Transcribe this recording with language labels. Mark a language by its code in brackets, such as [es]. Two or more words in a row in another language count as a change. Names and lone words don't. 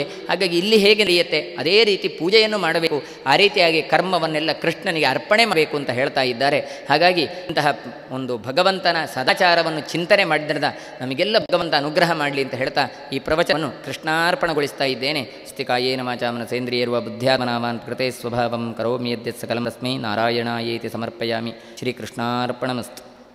[kn] ಹಾಗಾಗಿ ಇಲ್ಲಿ ಹೇಗೆ ನಡೆಯುತ್ತೆ ಅದೇ ರೀತಿ ಪೂಜೆಯನ್ನು ಮಾಡಬೇಕು. ಆ ರೀತಿಯಾಗಿ ಕರ್ಮವನ್ನೆಲ್ಲ ಕೃಷ್ಣನಿಗೆ ಅರ್ಪಣೆ ಮಾಡಬೇಕು ಅಂತ ಹೇಳ್ತಾ ಇದ್ದಾರೆ. ಹಾಗಾಗಿ ಇಂತಹ ಒಂದು ಭಗವಂತನ ಸದಾಚಾರವನ್ನು ಚಿಂತನೆ ಮಾಡಿದ್ರಿಂದ ನಮಗೆಲ್ಲ ಭಗವಂತ ಅನುಗ್ರಹ ಮಾಡಲಿ ಅಂತ ಹೇಳ್ತಾ ಈ ಪ್ರವಚನವನ್ನು ಕೃಷ್ಣಾರ್ಪಣಗೊಳಿಸ್ತಾ ಇದ್ದೇನೆ. [sa] ಸ್ತಿಕಾಯೇನ ವಾಚಾಮನ ಸೇಂದ್ರಿಯರುವ ಬುದ್ಧ್ಯಾತ್ಮನಾವಾನ್ ಕೃತೆ ಸ್ವಭಾವಂ ಕರೋಮಿ ಯದ್ಯತ್ ಸಕಲಂ ತಸ್ಮೈ ನಾರಾಯಣಾಯೇತಿ ಸಮರ್ಪಯಾಮಿ. ಶ್ರೀಕೃಷ್ಣಾರ್ಪಣಮಸ್ತು.